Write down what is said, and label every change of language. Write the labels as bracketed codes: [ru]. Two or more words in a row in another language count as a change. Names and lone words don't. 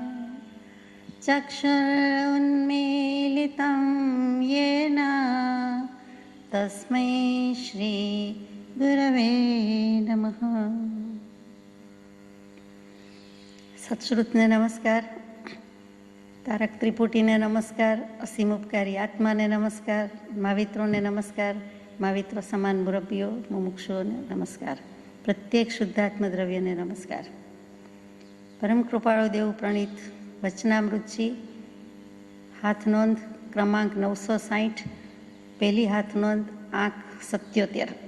[sa] चक्षुरुन्मीलितं येन तस्मै श्रीगुरवे नमः। [gu] સત્શ્રુતને નમસ્કાર, તારક ત્રિપુટીને નમસ્કાર, અસીમ ઉપકારી આત્માને નમસ્કાર, માવિત્રોને નમસ્કાર, माविત્રો સમાન મુરબ્બીઓ મુમુક્ષુઓને નમસ્કાર, પ્રત્યેક શુદ્ધાત્મ દ્રવ્યને નમસ્કાર। પરમ કૃપાળુ દેવ પ્રણીત વચનામૃતજી હાથ નોંધ ક્રમાંક 960, પહેલી હાથ નોંધ આંક 77।